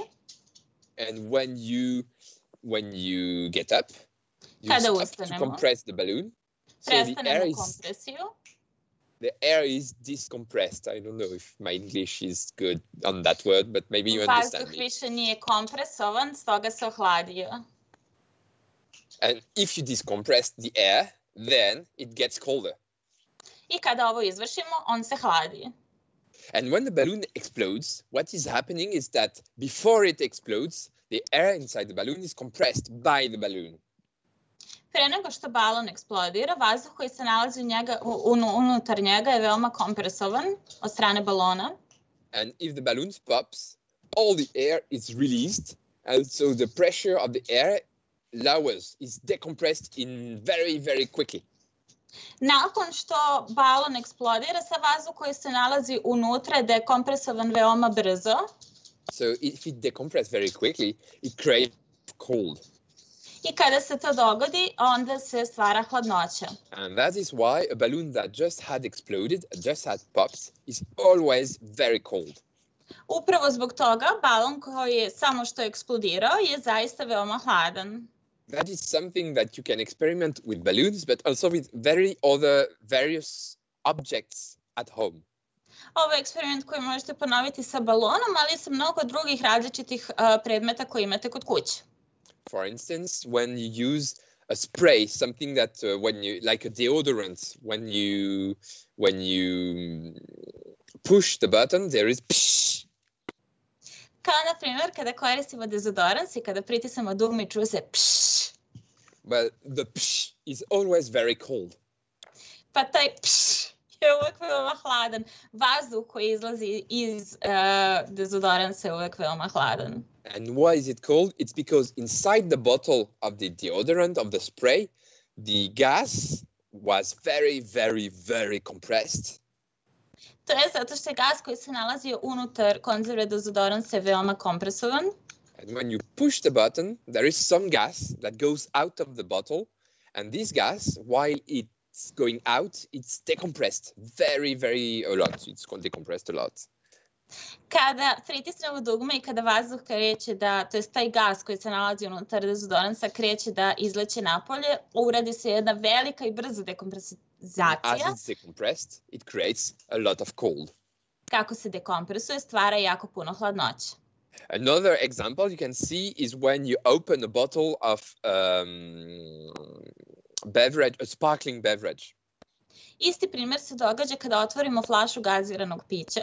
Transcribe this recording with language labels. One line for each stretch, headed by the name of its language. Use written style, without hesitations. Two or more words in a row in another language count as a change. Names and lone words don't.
English: And when you get up, you stop to compress the balloon. So the air is decompressed. I don't know if my English is good on that word, but maybe you understand me.
Serbian: Vazduh više nije kompresovan, stoga se ohladio.
English: And if you decompress the air, then it gets colder.
Serbian: I kada ovo izvršimo, on se hladi.
English: And when the balloon explodes, what is happening is that before it explodes, the air inside the balloon is compressed by the balloon.
Serbian: Pre nego što balon eksplodira, vazduh koji se nalazi unutar njega je veoma kompresovan od strane balona.
English: And if the balloon pops, all the air is released, and so the pressure of the air lowers, is decompressed in very, very quickly.
Serbian: Nakon što balon eksplodira, sa vazduh koji se nalazi unutra je dekompresovan veoma brzo.
English: So if it decompresses very quickly, it creates cold.
Serbian: I kada se to dogodi, onda se stvara hladnoća.
English: And that is why a balloon that just had exploded, just had popped, is always very cold.
Serbian: Upravo zbog toga, balon koji je samo što eksplodirao je zaista veoma hladan.
English: That is something that you can experiment with balloons, but also with various objects at home.
Serbian: Ovo je eksperiment koji možete ponoviti sa balonom, ali i sa mnogo drugih različitih predmeta koje imate kod kuće.
English: For instance, when you use a spray, something that like a deodorant, when you push the button, there is psh.
Serbian: Kao na primjer kada koristimo dezodorans i kada pritisnemo dugme i čuje se pš.
English: Well, the psh is always very cold.
Serbian: Pa taj pš je uvek veoma hladan. Vazduh koji izlazi iz dezodoransa je uvek veoma hladan.
English: And why is it cold? It's because inside the bottle of the deodorant, of the spray, the gas was very, very, very compressed.
Serbian: To je zato što je gas koji se nalazio unutar konzerve dezodoransa je veoma kompresovan.
English: And when you push the button, there is some gas that goes out of the bottle. And this gas, while it's going out, it's decompressed very, very a lot. It's decompressed a lot.
Serbian: Kada pritisnemo dugme i kada vazduh kreće to jest taj gas koji se nalazi unutar dezodoransa kreće da izleće napolje, uradi se jedna velika i brza dekompresizacija.
English: As it's decompressed, it creates a lot of cold.
Serbian: Kako se dekompresuje, stvara jako puno hladnoće.
English: Another example you can see is when you open a bottle of beverage, a sparkling beverage.
Serbian: Isti primjer se događa kada otvorimo flašu gaziranog pića.